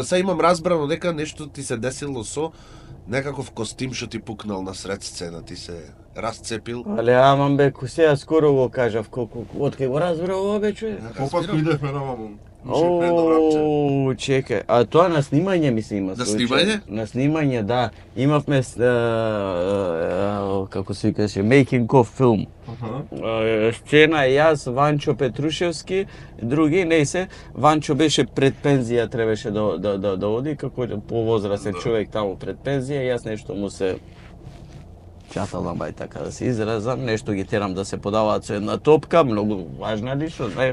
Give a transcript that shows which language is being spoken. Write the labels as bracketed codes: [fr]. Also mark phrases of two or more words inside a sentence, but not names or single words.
[mk] Сега имам разбрано дека нешто ти се десило со некаков костим што ти пукнал на сред сцена, ти се расцепил. Але амам бе, сега скоро го кажав, колку откај го разбра ова бе човек. Попатко идевме на маму. Оу, чекај, а тоа на снимање ми се има На случај. снимање? На снимање, да. Имавме, како се викаше, [en] making of film. [mk] Сцена јас, Ванчо Петрушевски, други, не се. Ванчо беше пред пензија, требаше да оди, како повозрасен човек таму пред пензија, јас нешто му се чаталам, ај така да се изразам, нешто ги терам да се подаваат со една топка, многу важна личност, знаеш.